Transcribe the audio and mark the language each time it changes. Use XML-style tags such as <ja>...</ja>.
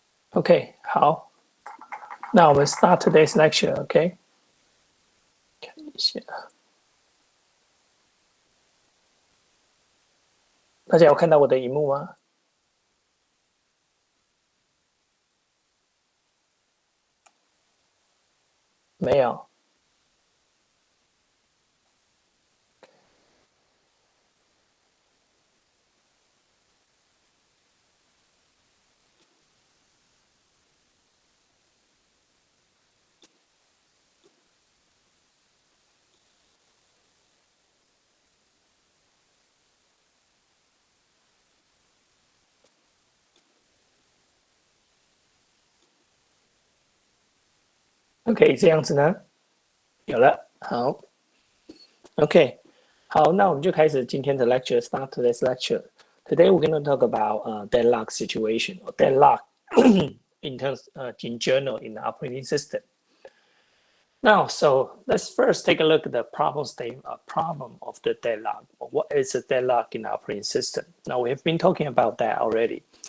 <en>OK，</en> <zh>好，那我们</zh> <en>start today's lecture，OK？</en> <zh>看一下，大家有看到我的荧幕吗？没有。 OK， 这样子呢，有了，好 ，OK， 好，那我们就开始今天的 lecture。</zh> <en>Start today's lecture. Today we're going to talk about deadlock situation or deadlock in terms in general in the operating system. Now, so let's first take a look at the problem statement, problem of the deadlock. What is a deadlock in the operating system? Now, we have been talking about that already.</en>